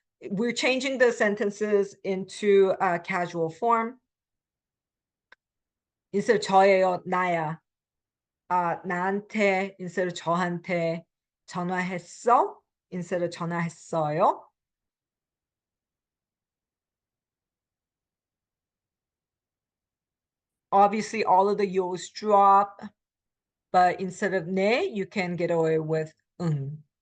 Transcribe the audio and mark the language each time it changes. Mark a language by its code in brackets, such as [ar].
[en] We're changing the sentences into a casual form. instead of [ko] 저예요, 나야. 나한테 [en] instead of [ko] 저한테 전화했어? [en] instead of [ko] 전화했어요. [en] Obviously, all of the yo's drop, but instead of [ko] 네, [en] you can get away with [ko] 응.